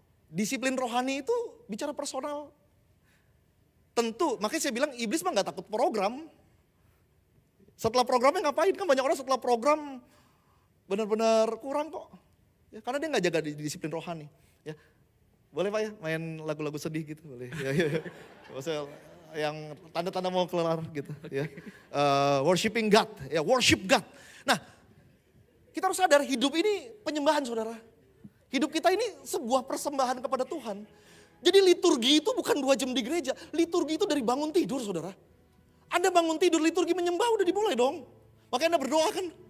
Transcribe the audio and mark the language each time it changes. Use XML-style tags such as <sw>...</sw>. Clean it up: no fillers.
<id>Disiplin rohani itu bicara personal. Tentu, makanya saya bilang iblis mah gak takut program. Setelah programnya ngapain? Kan banyak orang setelah program benar-benar kurang kok. Ya, karena dia gak jaga disiplin rohani. Ya, boleh Pak ya main lagu-lagu sedih gitu, boleh. Ya. Maksudnya yang tanda-tanda mau kelar gitu ya.</id> <en>Worshiping God, ya worship God.</en> <id>Nah, kita harus sadar hidup ini penyembahan saudara. Hidup kita ini sebuah persembahan kepada Tuhan. Jadi liturgi itu bukan 2 jam di gereja. Liturgi itu dari bangun tidur saudara. Anda bangun tidur liturgi menyembah udah dimulai dong. Makanya Anda berdoa kan.</id>